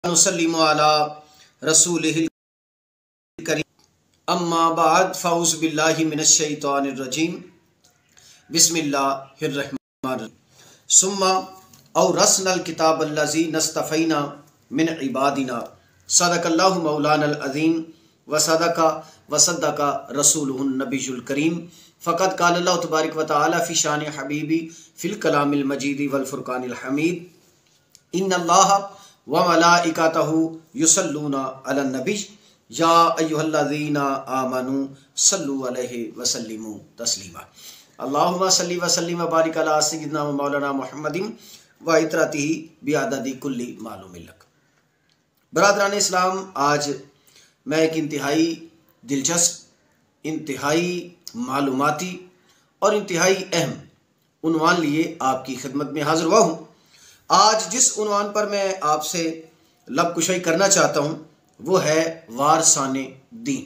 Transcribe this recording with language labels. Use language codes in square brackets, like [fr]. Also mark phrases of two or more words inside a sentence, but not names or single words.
[ar] نسلم على رسوله الكريم أما بعد فأعوذ بالله من الشيطان الرجيم بسم الله الرحمن الرحيم ثم أورثنا الكتاب الذي اصطفينا من عبادنا صدق الله مولانا العظيم وصدق رسوله النبي الكريم فقد قال الله تبارك وتعالى في شأن حبيبه في الكلام المجيد والفرقان الحميد إن الله وملائكته يصلون على النبي يا أيها الذين آمنوا صلوا عليه وسلموا تسليما اللهم صل وسلم وبارك على سيدنا ومولانا محمد وعترته بعدد كل معلوم لك. [ur] برادران اسلام، آج میں ایک انتہائی دلچسپ، انتہائی معلوماتی اور انتہائی اہم عنوان لیے آپ کی خدمت میں حاضر ہوا ہوں. آج جس عنوان پر میں آپ سے لب کشائی کرنا چاہتا ہوں وہ ہے وارثان دین.